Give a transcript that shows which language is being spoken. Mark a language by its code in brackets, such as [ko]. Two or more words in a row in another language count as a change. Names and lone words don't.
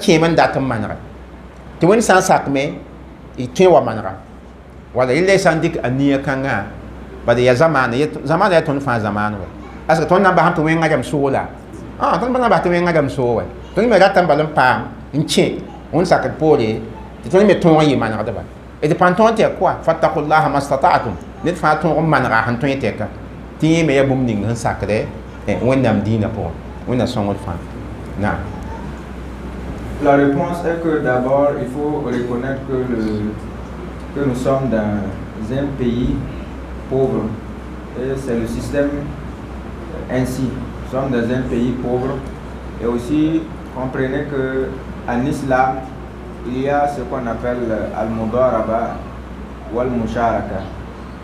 [mos] kẽem n dat n manega tɩ wẽnd sã n sakme y tõe wa manega wala yella sã n dɩk a nia kãngã bad yaa zamaana yaa tõnd fãa zamaan wa ask tõnd na n basam tɩ wẽngã rãmb soola tõnd pa na bas tɩ wẽngã rãmb soo wa tõnd me rat n bal n paam n kẽ wẽnd sakd poore tɩ tõnd me tõog n yɩ manegdba d pãn tõog tɛk koa [ar] فاتقوا الله ما استطعتم [mos] ned fãa tõog n manega sẽn tõe tɛka tɩ yẽ me yaa bũmb ning sẽn sakdɛ wẽnnaam dĩinã pʋgẽ wẽnna sõngd fãa naam. [fr] La réponse est que d'abord, il faut reconnaître que nous sommes dans un pays pauvre. Et c'est le système ainsi. Nous sommes dans un pays pauvre. Et aussi, comprenez qu'en islam, il y a ce qu'on appelle al-mudaraba ou al-musharaka.